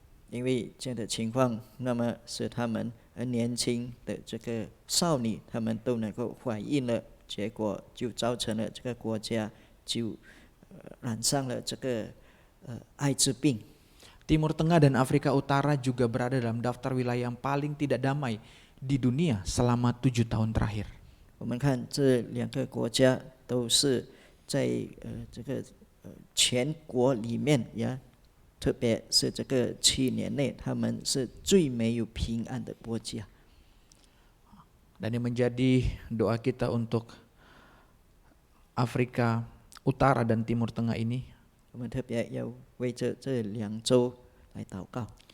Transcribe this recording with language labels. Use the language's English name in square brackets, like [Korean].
[Chinese] 因为这样的情况，那么使他们年轻的这个少女，他们都能够怀孕了，结果就造成了这个国家就染上了这个艾滋病。 [Indonesian] Timur Tengah dan Afrika Utara juga berada dalam daftar wilayah yang paling tidak damai di dunia selama 7 tahun terakhir. [Chinese] 我们看这2个国家都是在这个全国里面呀，特别是这个7年内，他们是最没有平安的国家。 [Indonesian] Dan yang menjadi doa kita untuk Afrika Utara dan Timur Tengah ini, [Chinese] 我们特别要为这2州来祷告。